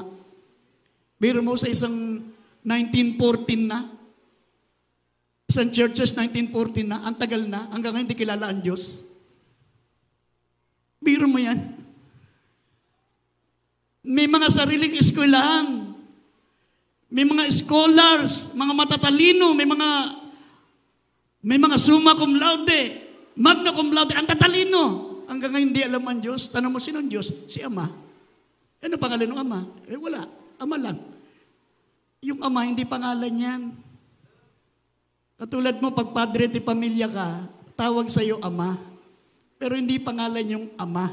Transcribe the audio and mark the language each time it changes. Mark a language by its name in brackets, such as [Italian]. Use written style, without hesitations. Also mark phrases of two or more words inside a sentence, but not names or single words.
[Filipino] Pero mo sa isang 1914 na, isang churches 1914 na, ang tagal na, hanggang ngayon hindi kilala ang Diyos. Biro mo yan. May mga sariling eskwelahan. May mga scholars, mga matatalino, may mga [Latin] summa cum laude, magna cum laude, [Filipino] ang tatalino. hanggang ngayon hindi alam ang Diyos. Tanong mo, sino ang Diyos? Si Ama. Ano pangalan ng Ama? Wala. Ama lang. Yung Ama, hindi pangalan yan. Katulad mo, pag [Spanish] padre di pamilya [Filipino] ka, tawag sa'yo Ama. Pero hindi pangalan yung Ama.